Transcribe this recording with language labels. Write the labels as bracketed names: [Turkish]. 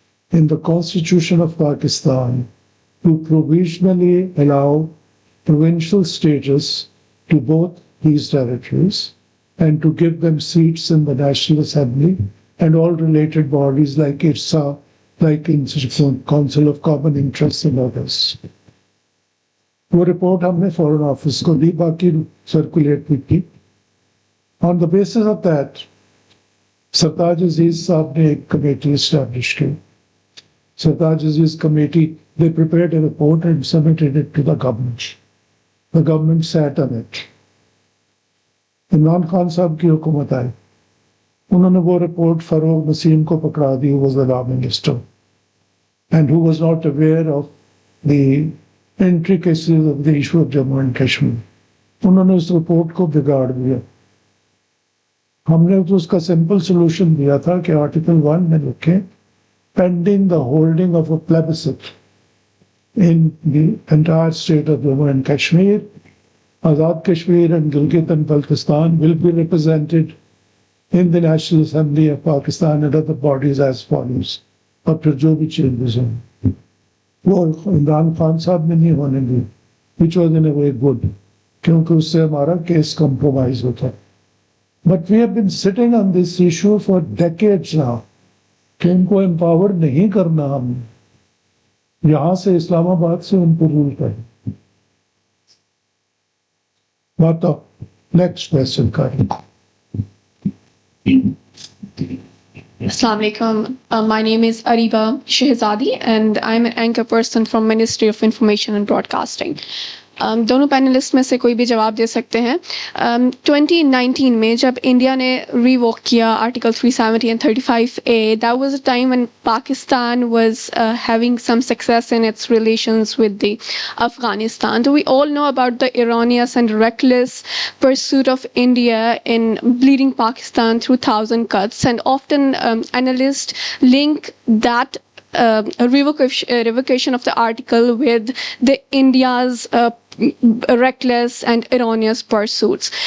[English] in the Constitution of Pakistan to provisionally allow provincial status to both these territories and to give them seats in the National Assembly and all related bodies like IPRI, like Council of Common Interest and others. [Hindi] वो report हमने foreign office को दी, बाकी circulate भी की. [English] On the basis of that, [Hindi] Sartaj Aziz साहब ने एक committee establish की. [English] Sartaj Aziz committee, they prepared a report and submitted it to the government. The government sat on it. [Hindi] Imran Khan साहब की हुकूमत आई, उन्होंने वो रिपोर्ट फरोग नसीम को पकड़ा दी, [English] who was the law minister and who was not aware of the intricacies of the issue of Jammu and Kashmir. [Hindi] उन्होंने उस report को बिगाड़ दिया. हमने तो उसका सिंपल सोल्यूशन दिया था कि आर्टिकल 1 में लिखे, [English] pending the holding of a plebiscite in the entire state of Jammu and Kashmir, Azad Kashmir and Gilgit and Baltistan will be represented in the National Assembly of Pakistan and other bodies as follows. [Hindi] अब फिर जो भी changes हों, वो इमरान खान साहब में नहीं होने दी, [English] which was in a way good, [Hindi] क्योंकि उससे हमारा केस compromise होता. [English] But we have been sitting on this issue for decades now. [Hindi] कि उनको एम्पावर नहीं करना, हम यहां से इस्लामाबाद से उनको रूल करें. बताओ, नेक्स्ट क्वेश्चन करें. [English] Assalamu alaikum. My name is Ariba Shehzadi and I'm an anchor person from Ministry of Information and Broadcasting. [Hindi] दोनों पैनलिस्ट में से कोई भी जवाब दे सकते हैं. 2019 में जब इंडिया ने रिवोक किया article 370 [English] and 35A, that was a time when Pakistan was having some success in its relations with the Afghanistan. So we all know about the erroneous and reckless pursuit of India in bleeding Pakistan through 1,000 cuts, and often analysts link that revocation of the article with the India's reckless and erroneous pursuits.